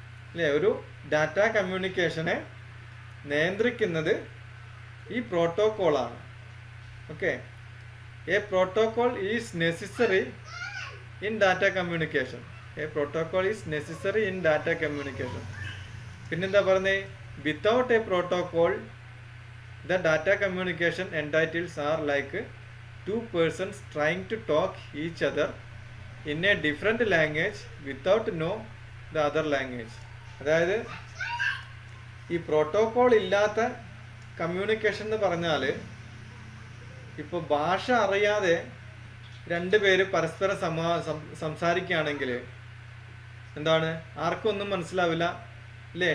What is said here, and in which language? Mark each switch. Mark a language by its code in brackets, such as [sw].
[ml] അല്ലേ, ഒരു ഡാറ്റ കമ്മ്യൂണിക്കേഷനെ നിയന്ത്രിക്കുന്നത് ഈ പ്രോട്ടോകോളാണ്. [en] Okay, a protocol is necessary in data communication. A protocol is necessary in data communication. [ml] പിന്നെന്താ പറഞ്ഞേ, [en] Without a protocol the data communication entities are like two persons trying to talk each other in a different language without know the other language. [ml] അതായത് ഈ protocol ഇല്ലാത്ത communication എന്ന് പറഞ്ഞാൽ ഇപ്പോൾ ഭാഷ അറിയാതെ രണ്ടുപേര് പരസ്പരം സംസാരിക്കുകയാണെങ്കിൽ എന്താണ്, ആർക്കും ഒന്നും മനസ്സിലാവില്ല, അല്ലേ?